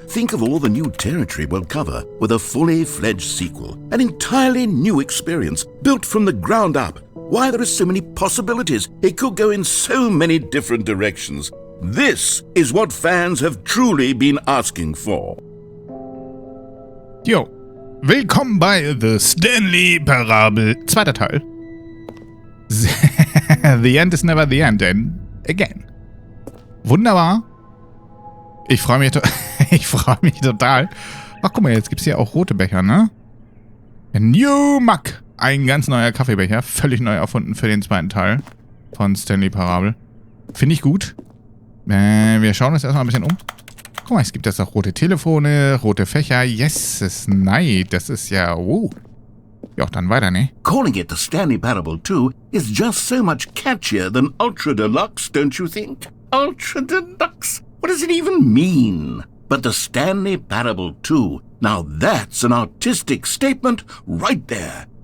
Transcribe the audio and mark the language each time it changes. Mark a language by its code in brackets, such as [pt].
[en] Think of all the new territory we'll cover with a fully fledged sequel. An entirely new experience, built from the ground up. Why, there are so many possibilities. It could go in so many different directions. This is what fans have truly been asking for. [de] Jo. Willkommen bei The Stanley Parable. Zweiter Teil. [en] The end is never the end, and again. [de] Wunderbar. Ich freue mich, total. Ach, guck mal, jetzt gibt es hier auch rote Becher, ne? [en] New Mug. [de] Ein ganz neuer Kaffeebecher. Völlig neu erfunden für den zweiten Teil von Stanley Parable. Finde ich gut. Wir schauen uns erstmal ein bisschen um. Guck mal, es gibt jetzt auch rote Telefone, rote Fächer. Yes, das ist nice. Das ist ja... Oh. Ja, dann weiter, ne? [en] Calling it the Stanley Parable 2 is just so much catchier than Ultra Deluxe, don't you think? Ultra Deluxe? What does it even mean? But the Stanley Parable 2, now that's an artistic statement right there.